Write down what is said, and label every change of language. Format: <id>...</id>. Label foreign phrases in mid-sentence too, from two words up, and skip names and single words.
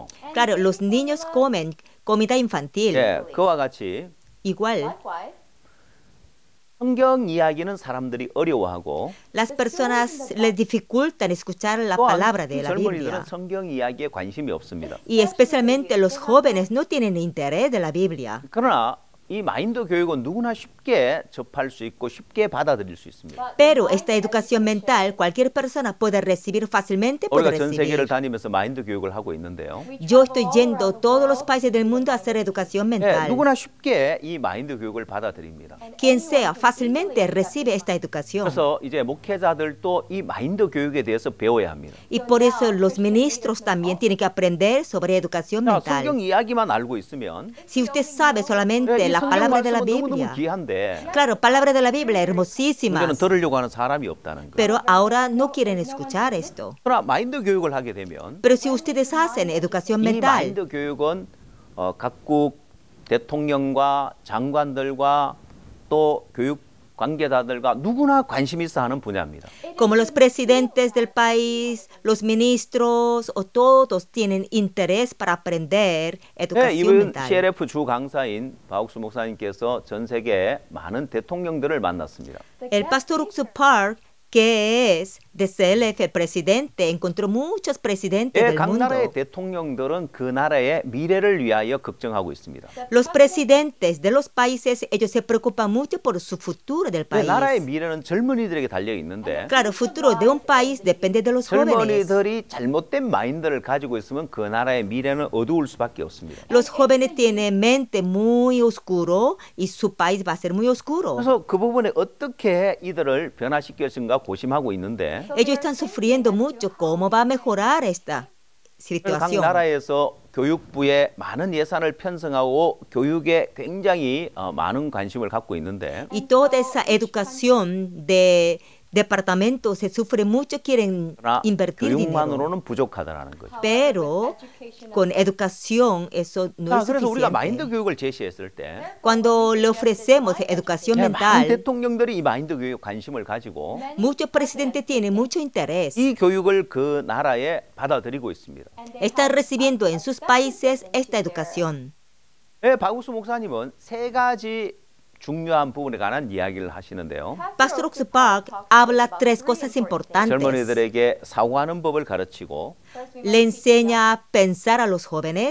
<es>Claro, los niños comen comida infantil.</es> <ko>그와 같이</ko> <es>Igual,</es> <ko>성경 이야기는 사람들이 어려워하고</ko> <es>las personas les dificultan escuchar la</es> <ko>또한</ko> <es>palabra de la</es> <ko>젊은이들은</ko> <es>Biblia.</es> <ko>성경 이야기에 관심이 없습니다.</ko> <es>Y especialmente los jóvenes no tienen interés de la Biblia.</es> <ko>그러나 이 마인드 교육은 누구나 쉽게 접할 수 있고 쉽게 받아들일 수 있습니다.</ko> <es>Pero esta educación mental cualquier persona puede recibir fácilmente, puede</es> <ko>우리가 전 세계를</ko> <es>recibir.</es> <ko>다니면서 마인드 교육을 하고 있는데요.</ko> <es>Yo estoy yendo a todos los países del mundo a hacer educación mental.</es> <ko>누구나 쉽게 이 마인드 교육을 받아들입니다.</ko> <es>Quien sea fácilmente recibe esta educación.</es> <ko>그래서 이제 목회자들도 이 마인드 교육에 대해서 배워야 합니다.</ko> <es>Y por eso los ministros también tienen que aprender sobre educación</es> <ko>자,</ko> <es>mental.</es> <ko>성경 이야기만 알고 있으면</ko> <es>Si usted sabe solamente la la</es> <ko>성경</ko> <es>palabra de la</es> <ko>말씀은 너무너무</ko> <es>Biblia.</es> <ko>귀한데</ko> <es>Claro, palabra de la Biblia</es> <ko>이제는</ko> <es>hermosísimas,</es> <ko>들으려고 하는 사람이 없다는 거예요.</ko> <es>pero ahora no quieren escuchar esto.</es> <ko>그러나 마인드 교육을 하게 되면</ko> <es>Pero si ustedes hacen educación</es> <ko>이</ko> <es>mental,</es> <ko>마인드 교육은 각국 대통령과 장관들과 또 교육 관계자들과 누구나 관심 있어 하는 분야입니다.</ko> <es>como los presidentes del país, los ministros o todos tienen interés para aprender</es> <ko>네,</ko> <es>educación</es> <ko>이번</ko> <es>mental.</es> <ko>CLF 주 강사인 바욱수 목사님께서 전 세계 많은 대통령들을 만났습니다.</ko> <es>El pastor Uxu Park, que es de CLF, el presidente, encontró muchos presidentes</es> <ko>예,</ko> <es>del</es> <ko>각 나라의</ko> <es>mundo.</es> <ko>대통령들은 그 나라의 미래를 위하여 걱정하고 있습니다.</ko> <es>Los presidentes de los países, ellos se preocupan mucho por su futuro del</es> <ko>그</ko> <es>país.</es> <ko>나라의 미래는 젊은이들에게 달려 있는데</ko> <es>Claro, el futuro de un país depende de los jóvenes.</es> <ko>젊은이들이 잘못된 마인드를 가지고 있으면 그 나라의 미래는 어두울 수밖에 없습니다.</ko> <es>Los jóvenes tienen mente muy oscuro y su país va a ser muy oscuro.</es> <ko>그래서 그 부분에 어떻게 이들을 변화시킬 것인가 고심하고 있는데</ko> <es>Ellos están sufriendo mucho. ¿Cómo va a mejorar esta</es> <ko>각</ko> <es>situación?</es> <ko>나라에서 교육부에 많은 예산을 편성하고 교육에 굉장히 많은 관심을 갖고 있는데</ko> <es>Y toda esa educación de departamentos se sufre mucho, quieren</es> <ko>그러나</ko> <es>invertir dinero.</es> <ko>교육만으로는 부족하다는 거죠.</ko> <es>Pero con educación eso no</es> <ko>자,</ko> <es>es</es> <ko>그래서 우리가 마인드</ko> <es>suficiente.</es> <ko>교육을 제시했을 때</ko> <es>Cuando le ofrecemos educación</es> <ko>많은</ko> <es>mental,</es> <ko>대통령들이 이 마인드 교육 관심을 가지고</ko> <es>muchos presidentes tienen mucho interés.</es> <ko>이 교육을 그 나라에 받아들이고 있습니다.</ko> <es>Están recibiendo en sus países esta educación.</es> <ko>예, 박우수 목사님은 세 가지 중요한 부분에 관한 이야기를 하시는데요.</ko> <es>Pastor Ox Park habla tres cosas importantes.</es> <ko>젊은이들에게 사고하는 법을 가르치고</ko> <es>Le enseña a pensar a los jóvenes,</es>